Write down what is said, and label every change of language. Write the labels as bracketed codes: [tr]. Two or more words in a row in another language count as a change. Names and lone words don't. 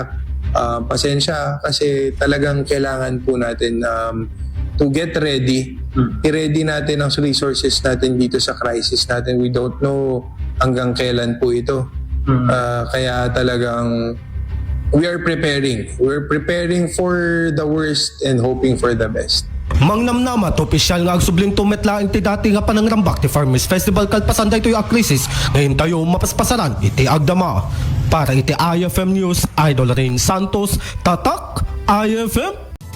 [tl] Pasensya kasi talagang kailangan po natin [en] to get ready. [tl] I-ready natin ang resources natin dito sa crisis natin. [en] We don't know [tl] hanggang kailan po ito. Kaya talagang [en] we're preparing for the worst and hoping for the best. [ilo] Mangnamnama to opisyal nga agsubling tumetlaing ti dati nga panangrambak ti Farmers Festival kalpasan daytoy a krisis ngayon tayo mapaspasaran iti agdama. Para iti IFM News, Idol Rain Santos, Tatak IFM.